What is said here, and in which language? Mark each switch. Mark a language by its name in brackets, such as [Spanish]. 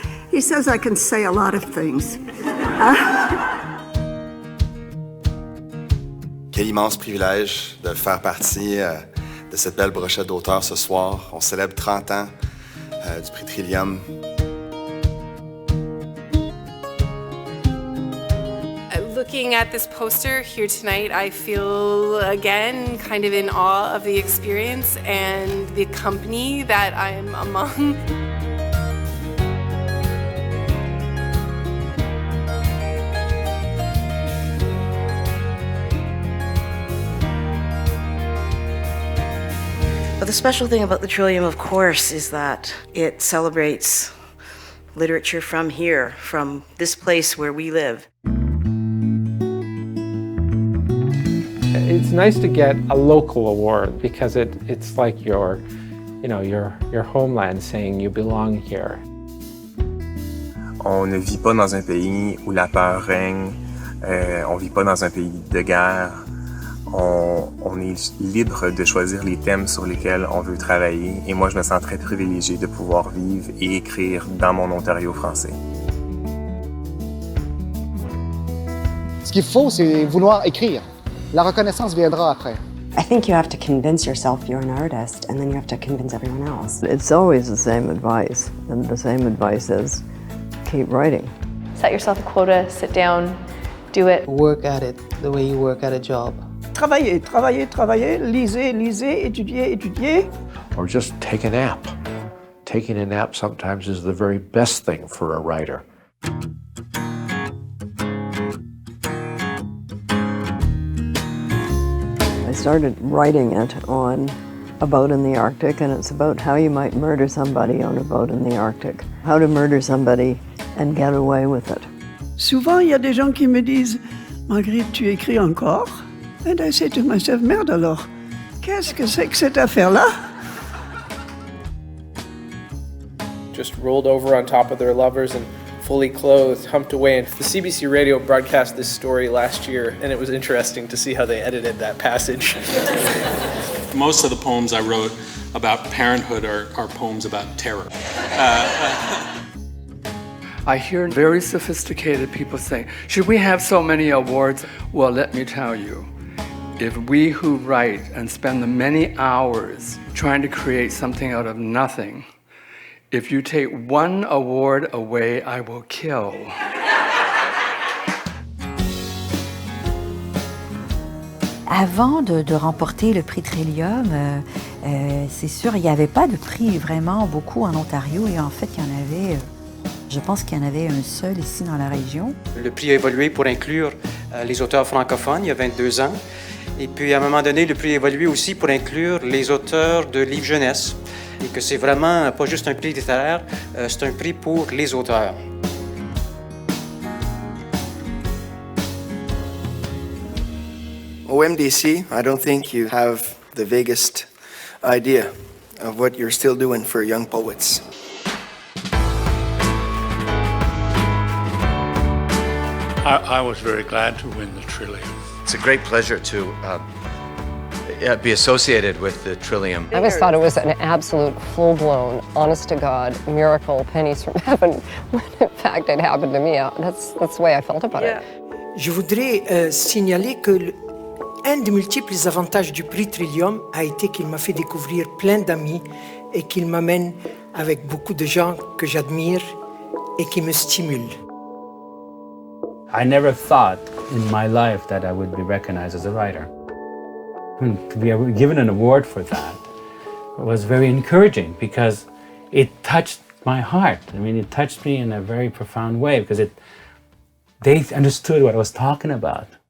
[English] He says I can say a lot of things. [French] Quel immense privilège de faire partie de cette belle brochette d'auteurs ce soir. On célèbre 30 ans du prix Trillium. [English] Looking at this poster here tonight, I feel again kind of in awe of the experience and the company that I'm among. Well, the special thing about the Trillium, of course, is that it celebrates literature from here, from this place where we live. It's nice to get a local award because it's like your homeland saying you belong here. [French] On ne vit pas dans un pays où la peur règne, on vit pas dans un pays de guerre. On est libre de choisir les thèmes sur lesquels on veut travailler et moi je me sens très privilégié de pouvoir vivre et écrire dans mon Ontario français. Ce qu'il faut, c'est vouloir écrire. La reconnaissance viendra après. [English] I think you have to convince yourself you're an artist, and then you have to convince everyone else. It's always the same advice, and the same advice is keep writing. Set yourself a quota, sit down, do it. Work at it the way you work at a job. [French] Travaillez, travaillez, travaillez, lisez, lisez, étudiez, étudiez. [English] Or just take a nap. Taking a nap sometimes is the very best thing for a writer. I started writing it on a boat in the Arctic, and it's about how you might murder somebody on a boat in the Arctic. How to murder somebody and get away with it. [French] Souvent, il y a des gens qui me disent « Marguerite, tu écris encore ?» [English] And I say to myself, [French] merde alors, qu'est-ce que c'est que cette affaire-là? [English] Just rolled over on top of their lovers and fully clothed, humped away. And the CBC Radio broadcast this story last year, and it was interesting to see how they edited that passage. Most of the poems I wrote about parenthood are poems about terror. I hear very sophisticated people saying, should we have so many awards? Well, let me tell you, if we who write and spend the many hours trying to create something out of nothing, if you take one award away, I will kill. [French] Avant de remporter le prix Trillium, c'est sûr, il n'y avait pas de prix vraiment beaucoup en Ontario et en fait, il y en avait, je pense qu'il y en avait un seul ici dans la région. Le prix a évolué pour inclure les auteurs francophones il y a 22 ans. Et puis, à un moment donné, le prix a évolué aussi pour inclure les auteurs de livres jeunesse. Et que c'est vraiment pas juste un prix littéraire, c'est un prix pour les auteurs. [English] Au MDC, I don't think you have the vaguest idea of what you're still doing for young poets. I was very glad to win the Trillium. It's a great pleasure to be associated with the Trillium. I always thought it was an absolute full-blown, honest-to-God miracle, pennies from heaven, when in fact it happened to me. That's the way I felt about it. [French] Je voudrais signaler que un des multiples avantages du prix Trillium a été qu'il m'a fait découvrir plein d'amis et qu'il m'amène avec beaucoup de gens que j'admire et qui me stimulent. [English] I never thought in my life that I would be recognized as a writer. To be given an award for that was very encouraging because it touched my heart. I mean, it touched me in a very profound way because they understood what I was talking about.